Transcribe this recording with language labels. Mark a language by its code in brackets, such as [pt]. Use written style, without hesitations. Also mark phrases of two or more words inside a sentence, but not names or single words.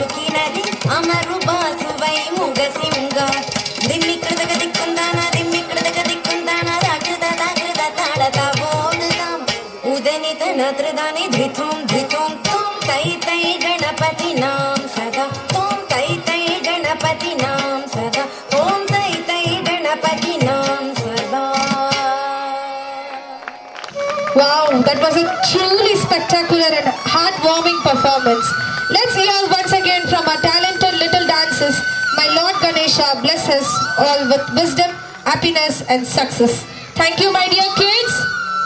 [en] ಕಿನರಿ ಅಮರು ಬಾಸುವೈ ಮುಗಸಿಂಗ ದಿಮ್ಮಿ ಕೃದಗ ದಿಕ್ಕುಂದಾನ ದಿಮ್ಮಿ ಕೃದಗ ದಿಕ್ಕುಂದಾನ ರಾಗೃತ ತಾಗೃತ ತಾಡತ ಬೋಡುದಾಂ ಉದನಿತ ನದ್ರದಾನಿ ಧ್ರಿತೋಂ ಧ್ರಿತೋಂ ತೋಂ ತೈ ತೈ ಗಣಪತಿ ನಾಂ ಸದಾ ತೋಂ ತೈ ತೈ ಗಣಪತಿ ನಾಂ ಸದಾ ಓಂ ತೈ ತೈ ಗಣಪತಿ ನಾಂ ಸದಾ. Wow, that was a truly spectacular and heartwarming performance. Let's hear once again from our talented little dancers. My Lord Ganesha bless us all with wisdom, happiness and success. Thank you, my dear kids.